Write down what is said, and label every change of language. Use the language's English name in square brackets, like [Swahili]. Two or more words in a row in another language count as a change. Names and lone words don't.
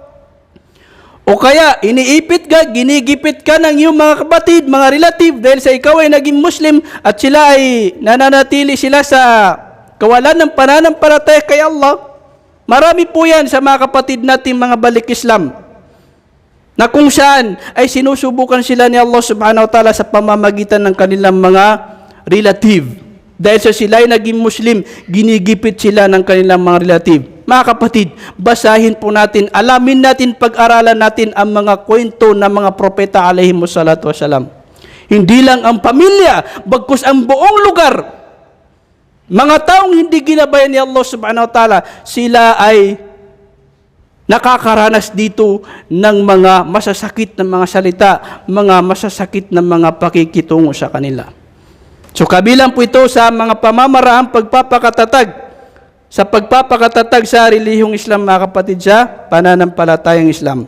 [Filipino] O kaya, iniipit ka, ginigipit ka ng iyong mga kapatid, mga relative dahil sa ikaw ay naging Muslim at sila ay nananatili sila sa kawalan ng pananampalataya kay Allah. Marami po yan sa mga kapatid natin mga balik Islam na kung saan ay sinusubukan sila ni [Arabic] الله سبحانه وتعالى [Filipino] sa pamamagitan ng kanilang mga relative. Dahil sa sila ay naging Muslim, ginigipit sila ng kanilang mga relative. Mga kapatid, basahin po natin, alamin natin, pag-aralan natin ang mga kwento ng mga propeta [Arabic] عليهم الصلاة والسلام. [Filipino] Hindi lang ang pamilya, bagkus ang buong lugar. Mga taong hindi ginabayan ni [Arabic] الله سبحانه وتعالى, [Filipino] sila ay nakakaranas dito ng mga masasakit na mga salita, mga masasakit na mga pakikitungo sa kanila. So kabilang po ito sa mga pamamaraang pagpapakatatag, sa pagpapakatatag sa relihiyong Islam, mga kapatid, sa pananampalatayang Islam.